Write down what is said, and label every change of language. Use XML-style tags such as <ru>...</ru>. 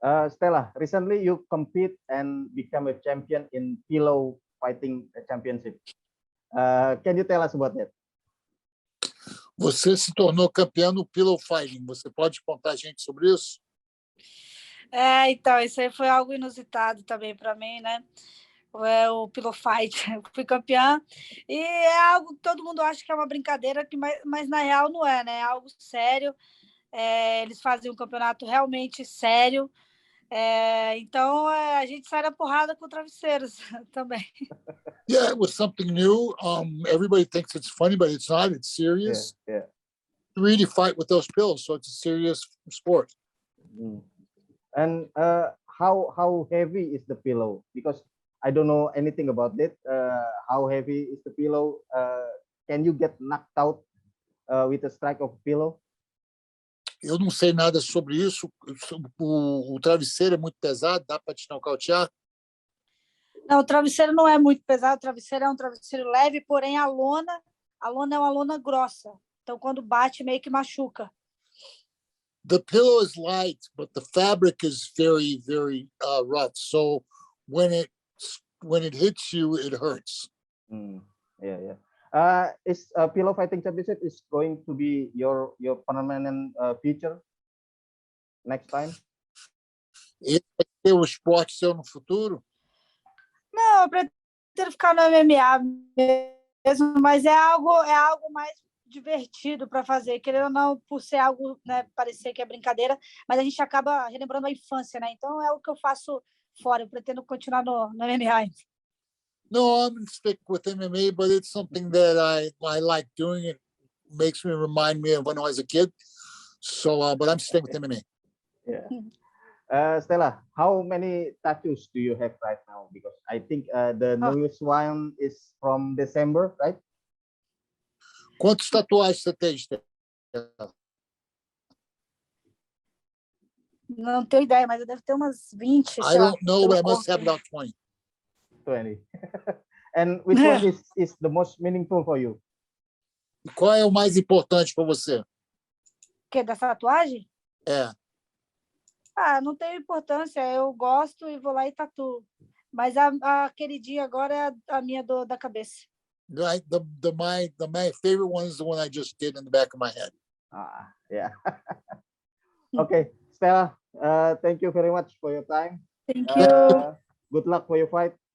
<en>Stella, recently you compete and become a champion in pillow fighting championship. Can you tell us about that?</en> <pt>Você se tornou campeão no pillow fighting. Você pode contar a gente sobre isso? Então, isso aí foi algo inusitado também para mim, né? O pillow fight, eu fui campeã, e é algo que todo mundo acha que é uma brincadeira, mas na real não é, né? É algo sério. Eles fazem um campeonato realmente sério. Então a gente sai na porrada com travesseiros também.</pt> <en>Yeah, it was something new. Everybody thinks it's funny, but it's not. It's serious. Yeah. You really fight with those pills, so it's a serious sport. And how heavy is the pillow? Because I don't know anything about it. How heavy is the pillow? Can you get knocked out with a strike of pillow?</en> <pt>Eu não sei nada sobre isso. O travesseiro é muito pesado, dá para te nocautear? Não, o travesseiro não é muito pesado, o travesseiro é um travesseiro leve, porém a lona é uma lona grossa. Então, quando bate, meio que machuca.</pt> <en>The pillow is light, but the fabric is very, very rough. So when it hits you, it hurts. Yeah. Is pillow fighting championship is going to be your permanent future next time?</en> <pt>Esse vai ser o esporte seu no futuro? Não, eu pretendo ficar no MMA mesmo, mas é algo mais divertido para fazer, querendo ou não, por ser algo, né, parecer que é brincadeira, mas a gente acaba relembrando a infância, né? Então é o que eu faço fora, eu pretendo continuar no MMA.</pt> <en>No, I'm going to stick with MMA, but it's something that I like doing. It makes me remind me of when I was a kid. So, but I'm staying with MMA. Yeah. Stella, how many tattoos do you have right now? Because I think the newest one is from December, right?</en> <pt>Quantas tatuagens você tem, Stella? Não tenho ideia, mas eu devo ter umas 20.</pt> <en>I don't know, but I must have about 20. 20. And which one is the most meaningful for you?</en> <pt>E qual é o mais importante para você? Que dessa tatuagem? É. Não tem importância, eu gosto e vou lá e tatuo. Mas a queridinha agora é a minha da cabeça.</pt> <en>My favorite one is the one I just did in the back of my head. Yeah. Okay, Stella, thank you very much for your time. Thank you. Good luck for your fight.</en>